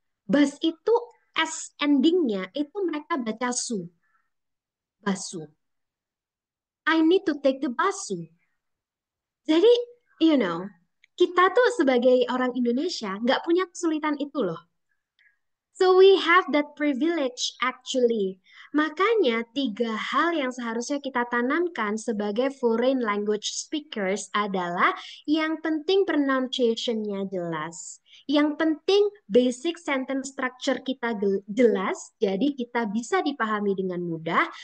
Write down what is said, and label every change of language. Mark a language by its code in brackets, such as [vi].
[id] Bus itu S endingnya itu mereka baca su. Basu. [en] I need to take the basu. [id] Jadi, kita tuh sebagai orang Indonesia nggak punya kesulitan itu loh. [en] So we have that privilege actually. [id] Makanya 3 hal yang seharusnya kita tanamkan sebagai [en] foreign language speakers [id] adalah yang penting pronunciation-nya jelas. Yang penting basic sentence structure kita jelas, jadi kita bisa dipahami dengan mudah.